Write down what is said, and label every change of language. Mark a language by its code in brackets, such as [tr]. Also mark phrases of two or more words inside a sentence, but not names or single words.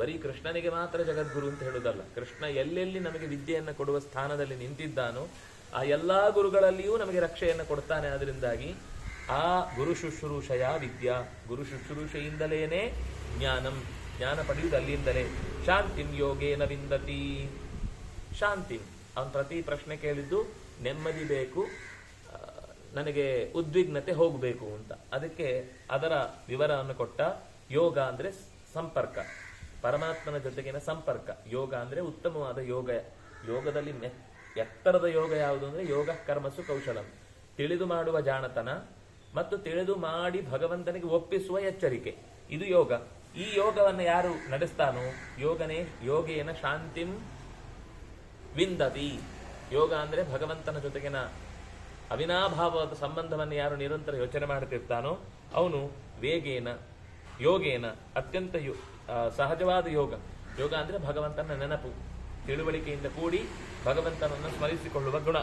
[kn] ಬರೀ ಕೃಷ್ಣನಿಗೆ ಮಾತ್ರ ಜಗದ್ಗುರು ಅಂತ ಹೇಳುದಲ್ಲ. ಕೃಷ್ಣ ಎಲ್ಲೆಲ್ಲಿ ನಮಗೆ ವಿದ್ಯೆಯನ್ನು ಕೊಡುವ ಸ್ಥಾನದಲ್ಲಿ ನಿಂತಿದ್ದಾನೋ ಆ ಎಲ್ಲಾ ಗುರುಗಳಲ್ಲಿಯೂ ನಮಗೆ ರಕ್ಷೆಯನ್ನು ಕೊಡ್ತಾನೆ. ಆದ್ರಿಂದಾಗಿ ಆ ಗುರು ಶುಶ್ರೂಷೆಯ ವಿದ್ಯಾ, ಗುರು ಶುಶ್ರೂಷೆಯಿಂದಲೇನೆ ಜ್ಞಾನ ಪಡೆಯುವುದು ಅಲ್ಲಿಂದಲೇ. [sa] ಶಾಂತಿಂ ಯೋಗೇನ ವಿಂದತಿ. [kn] ಶಾಂತಿ, ಅವನು ಪ್ರತಿ ಪ್ರಶ್ನೆ ಕೇಳಿದ್ದು ನೆಮ್ಮದಿ ಬೇಕು, ನನಗೆ ಉದ್ವಿಗ್ನತೆ ಹೋಗಬೇಕು ಅಂತ. ಅದಕ್ಕೆ ಅದರ ವಿವರವನ್ನು ಕೊಟ್ಟ. ಯೋಗ ಅಂದ್ರೆ ಸಂಪರ್ಕ, ಪರಮಾತ್ಮನ ಜೊತೆಗಿನ ಸಂಪರ್ಕ. ಯೋಗ ಅಂದ್ರೆ ಉತ್ತಮವಾದ ಯೋಗ. ಯೋಗದಲ್ಲಿ ಎತ್ತರದ ಯೋಗ ಯಾವುದು ಅಂದ್ರೆ [sa] ಯೋಗ ಕರ್ಮಸು ಕೌಶಲಂ, [kn] ತಿಳಿದು ಮಾಡುವ ಜಾಣತನ ಮತ್ತು ತಿಳಿದು ಮಾಡಿ ಭಗವಂತನಿಗೆ ಒಪ್ಪಿಸುವ ಎಚ್ಚರಿಕೆ, ಇದು ಯೋಗ. ಈ ಯೋಗವನ್ನು ಯಾರು ನಡೆಸ್ತಾನೋ [sa] ಯೋಗೇನ ಶಾಂತಿಂ ವಿಂದತಿ. [kn] ಯೋಗ ಅಂದ್ರೆ ಭಗವಂತನ ಜೊತೆಗಿನ ಅವಿನಾಭಾವವಾದ ಸಂಬಂಧವನ್ನು ಯಾರು ನಿರಂತರ ಯೋಚನೆ ಮಾಡುತ್ತಿರ್ತಾನೋ ಅವನು ಯೋಗೇನ ಅತ್ಯಂತ ಸಹಜವಾದ ಯೋಗ. ಯೋಗ ಅಂದ್ರೆ ಭಗವಂತನ ನೆನಪು, ತಿಳುವಳಿಕೆಯಿಂದ ಕೂಡಿ ಭಗವಂತನನ್ನು ಸ್ಮರಿಸಿಕೊಳ್ಳುವ ಗುಣ.